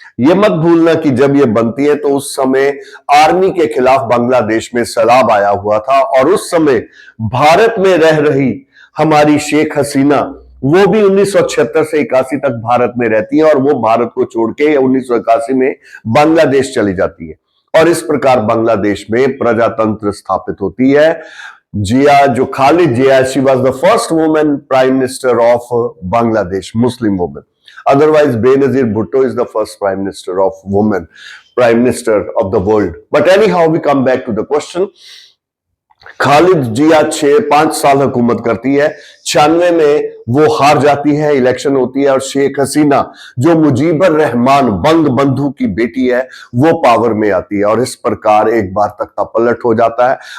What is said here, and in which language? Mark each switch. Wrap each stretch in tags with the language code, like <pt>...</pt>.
<hi>ये मत भूलना कि जब ये बनती है तो उस समय आर्मी के खिलाफ बांग्लादेश में सैलाब आया हुआ था और उस समय भारत में रह रही हमारी शेख हसीना, वो भी 1976 से 81 तक भारत में रहती है और वो भारत को छोड़ के 1981 में बांग्लादेश चली जाती है। और इस प्रकार बांग्लादेश में प्रजातंत्र स्थापित होती है।</hi> <en>जिया जो Khalid Zia, she was the first women prime minister of Bangladesh, Muslim women. Otherwise, Benazir Bhutto is the first prime minister of women, prime minister of the world. But anyhow, we come back to the question.</en> <hi>Khalid जिया 5 साल हुकूमत करती है। 96 में वो हार जाती है, election होती है और शेख हसीना जो मुजीबुर रहमान बंग बंधु की बेटी है, वो पावर में आती है और इस प्रकार एक बार तख्ता पलट हो जाता है।</hi>